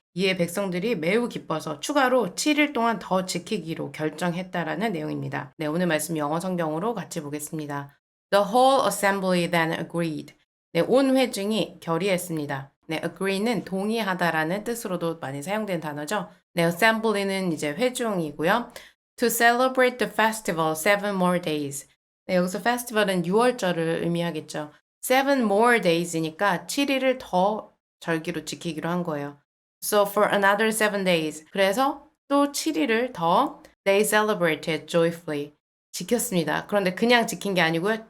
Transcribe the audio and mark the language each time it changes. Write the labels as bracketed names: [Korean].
[Korean] 이에 백성들이 매우 기뻐서 추가로 7일 동안 더 지키기로 결정했다라는 내용입니다. 네, 오늘 말씀 영어 성경으로 같이 보겠습니다. [English] The whole assembly then agreed. [Korean] 네, 온 회중이 결의했습니다. 네, agree는 동의하다라는 뜻으로도 많이 사용된 단어죠. 네, assembly는 이제 회중이고요. [English] To celebrate the festival 7 more days. [Korean] 네, 여기서 festival은 6월절을 의미하겠죠. [English] 7 more days [Korean] 이니까 7일을 더 절기로 지키기로 한 거예요. [English] So for another 7 days. [Korean] 그래서 또 7일을 더 [English] they celebrated joyfully. [Korean] 지켰습니다. 그런데 그냥 지킨 게 아니고요.